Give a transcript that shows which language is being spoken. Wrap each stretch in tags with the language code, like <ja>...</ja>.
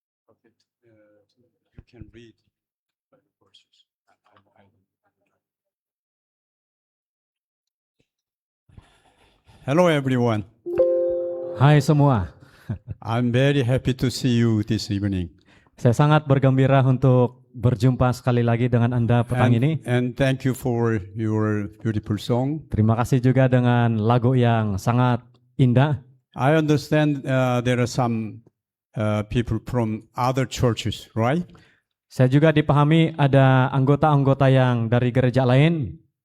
<en>Okay, you can read Bible verses. Hello, everyone.</en> <ms>Hai semua,</ms> <en>I'm very happy to see you this evening.</en> <ms>saya sangat bergembira untuk berjumpa sekali lagi dengan Anda petang ini.</ms> <en>And thank you for your beautiful song.</en> <ms>Terima kasih juga dengan lagu yang sangat indah.</ms> <en>I understand there are some people from other churches, right?</en> <ms>Saya juga dipahami ada anggota-anggota yang dari gereja lain.</ms>